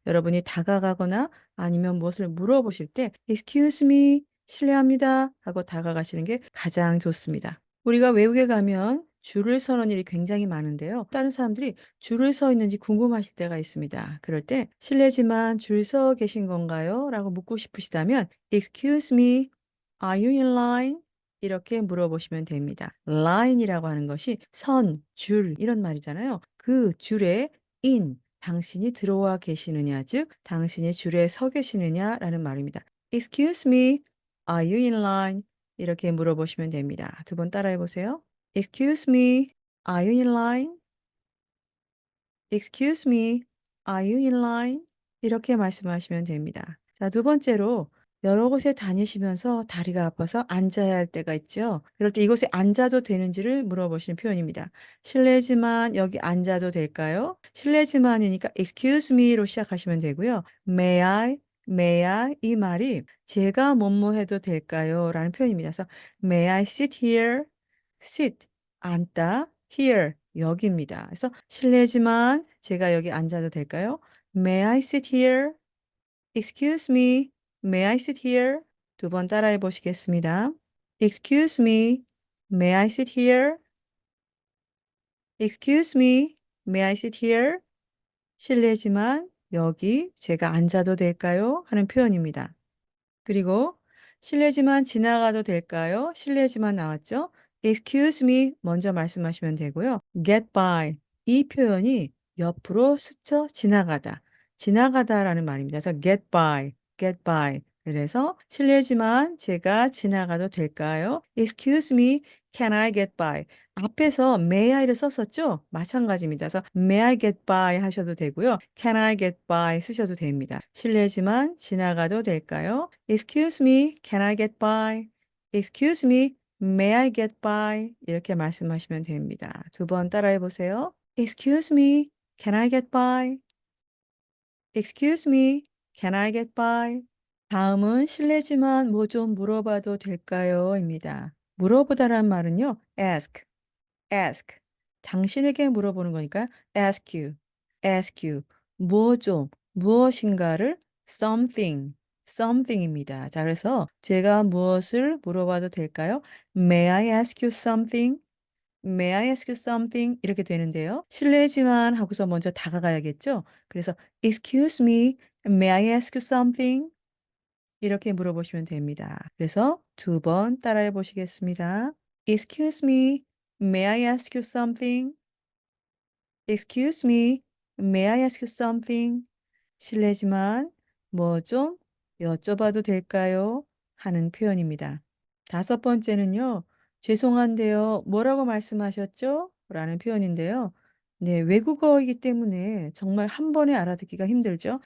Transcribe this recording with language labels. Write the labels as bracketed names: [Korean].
[Korean] 여러분이 다가가거나 아니면 무엇을 물어보실 때 [English] excuse me, [Korean] 실례합니다 하고 다가가시는 게 가장 좋습니다. 우리가 외국에 가면 줄을 서는 일이 굉장히 많은데요. 다른 사람들이 줄을 서 있는지 궁금하실 때가 있습니다. 그럴 때 실례지만 줄 서 계신 건가요? 라고 묻고 싶으시다면 [English] excuse me, are you in line? [Korean] 이렇게 물어보시면 됩니다. line이라고 하는 것이 선, 줄 이런 말이잖아요. 그 줄에 in, 당신이 들어와 계시느냐, 즉 당신이 줄에 서 계시느냐라는 말입니다. [English] Excuse me, are you in line? [Korean] 이렇게 물어보시면 됩니다. 두 번 따라해 보세요. [English] Excuse me, are you in line? Excuse me, are you in line? [Korean] 이렇게 말씀하시면 됩니다. 자, 두 번째로 여러 곳에 다니시면서 다리가 아파서 앉아야 할 때가 있죠. 그럴 때 이곳에 앉아도 되는지를 물어보시는 표현입니다. 실례지만 여기 앉아도 될까요? 실례지만이니까 excuse me로 시작하시면 되고요. [English] may I [Korean] 이 말이 제가 뭐뭐 해도 될까요? 라는 표현입니다. 그래서 [English] may I sit here? [Korean] sit 앉다 here 여기입니다. 그래서 실례지만 제가 여기 앉아도 될까요? [English] May I sit here? Excuse me. May I sit here? [Korean] 두 번 따라해 보시겠습니다. [English] Excuse me. May I sit here? Excuse me. May I sit here? [Korean] 실례지만 여기 제가 앉아도 될까요? 하는 표현입니다. 그리고 실례지만 지나가도 될까요? 실례지만 나왔죠? [English] Excuse me [Korean] 먼저 말씀하시면 되고요. Get by 이 표현이 옆으로 스쳐 지나가다, 지나가다라는 말입니다. 그래서 [English] get by. [Korean] 그래서 실례지만 제가 지나가도 될까요? [English] Excuse me, can I get by? [Korean] 앞에서 [English] may I [Korean] 를 썼었죠? 마찬가지입니다. 그래서 [English] may I get by [Korean] 하셔도 되고요. [English] can I get by [Korean] 쓰셔도 됩니다. 실례지만 지나가도 될까요? [English] Excuse me, can I get by? Excuse me, may I get by? [Korean] 이렇게 말씀하시면 됩니다. 두 번 따라해 보세요. [English] Excuse me, can I get by? Excuse me, can I get by? [Korean] 다음은 실례지만 뭐 좀 물어봐도 될까요? 입니다. 물어보다란 말은요. ask. 당신에게 물어보는 거니까 [English] ask you. [Korean] 뭐 좀, 무엇인가를 something입니다. 자, 그래서 제가 무엇을 물어봐도 될까요? [English] May I ask you something? May I ask you something? [Korean] 이렇게 되는데요. 실례지만 하고서 먼저 다가가야겠죠? 그래서 [English] Excuse me, may I ask you something? [Korean] 이렇게 물어보시면 됩니다. 그래서 두 번 따라해 보시겠습니다. [English] Excuse me, may I ask you something? Excuse me, may I ask you something? [Korean] 실례지만 뭐 좀 여쭤봐도 될까요? 하는 표현입니다. 다섯 번째는요. 죄송한데요. 뭐라고 말씀하셨죠? 라는 표현인데요. 네, 외국어이기 때문에 정말 한 번에 알아듣기가 힘들죠.